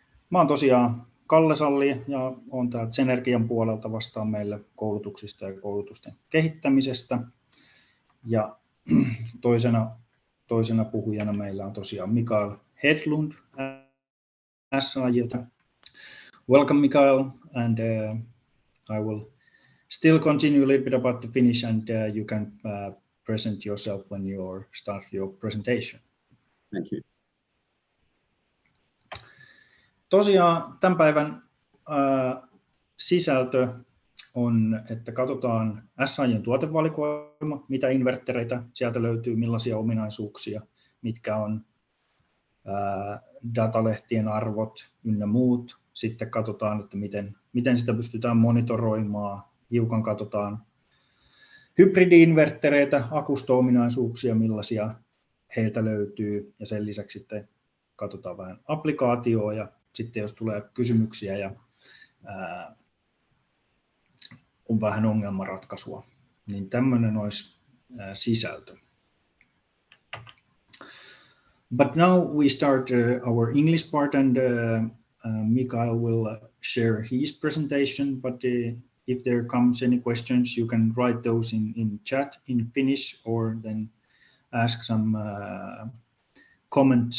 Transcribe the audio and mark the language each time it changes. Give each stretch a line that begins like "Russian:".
Finnish: Mä oon tosiaan Kalle Salli ja olen täältä Senergian puolelta vastaan meille koulutuksista ja koulutusten kehittämisestä. Ja toisena puhujana meillä on tosiaan Mikael Hedlund SAJ:lta.
English: Welcome Mikael, and I will still continue a little bit about the Finnish, and you can present yourself when you start your presentation. Thank you.
Finnish: Tosiaan tämän päivän sisältö on, että katsotaan SAJ:n tuotevalikoima, mitä inverttereitä sieltä löytyy, millaisia ominaisuuksia, mitkä on datalehtien arvot ynnä muut. Sitten katsotaan, että miten sitä pystytään monitoroimaan. Hiukan katsotaan hybridi-inverttereitä, akusto-ominaisuuksia, millaisia heiltä löytyy. Ja sen lisäksi sitten katsotaan vähän applikaatioa ja sitten jos tulee kysymyksiä ja on vähän ongelmanratkaisua, niin tämmöinen olisi sisältö.
English: But now we start our English part, and Mikael will share his presentation, but if there comes any questions, you can write those in chat in Finnish or then ask some comments.